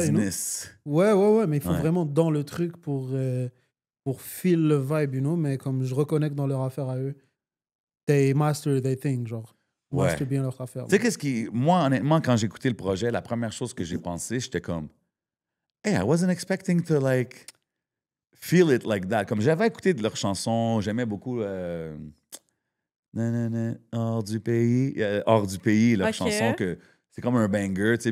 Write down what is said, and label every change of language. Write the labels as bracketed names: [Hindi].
[English] business. [French] Ouais, mais il faut Ouais. vraiment dans le truc pour feel le vibe, mais comme je reconnecte dans leur affaire à eux, [English] they master their thing, [French] genre. Ouais. Master bien leur affaire. Tu sais, qu'est-ce qui. Moi, honnêtement, quand j'ai écouté le projet, la première chose que j'ai pensé, j'étais comme. [English] Hey, I wasn't expecting to, like, feel it like that. [French] Comme j'avais écouté de leurs chansons, j'aimais beaucoup. Nanana, hors du pays. Hors du pays, leur Ok. chanson, que c'est comme un banger, tu sais.